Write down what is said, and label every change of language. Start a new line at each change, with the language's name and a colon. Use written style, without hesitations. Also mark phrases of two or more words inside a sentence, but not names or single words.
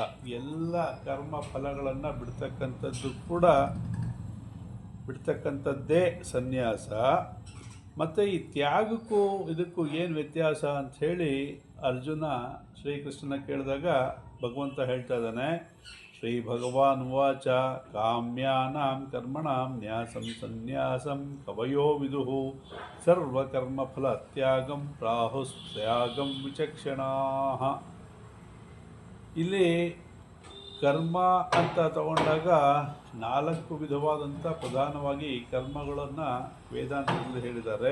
Kannada: ಎಲ್ಲ ಕರ್ಮ ಫಲಗಳನ್ನು ಬಿಡ್ತಕ್ಕಂಥದ್ದೇ ಸನ್ಯಾಸ. ಮತ್ತು ಈ ತ್ಯಾಗಕ್ಕೂ ಇದಕ್ಕೂ ಏನು ವ್ಯತ್ಯಾಸ ಅಂಥೇಳಿ ಅರ್ಜುನ ಶ್ರೀಕೃಷ್ಣನ ಕೇಳಿದಾಗ ಭಗವಂತ ಹೇಳ್ತಾ ಇದ್ದಾನೆ.
Sanskrit: ಶ್ರೀ ಭಗವಾನ್ ವಾಚ ಕಾಮ್ಯಾನಾಂ ಕರ್ಮಣಾಂ ನ್ಯಾಸಂ ಸನ್ಯಾಸಂ ಕವಯೋ ವಿದುಃ ಸರ್ವಕರ್ಮಫಲ ತ್ಯಾಗಂ ಪ್ರಾಹುಸ್ತ್ಯಾಗಂ ವಿಚಕ್ಷಣಾಃ.
Kannada: ಇಲ್ಲಿ ಕರ್ಮ ಅಂತ ತಗೊಂಡಾಗ 4 ವಿಧವಾದಂಥ ಪ್ರಧಾನವಾಗಿ ಕರ್ಮಗಳನ್ನು ವೇದಾಂತದಲ್ಲಿ ಹೇಳಿದ್ದಾರೆ.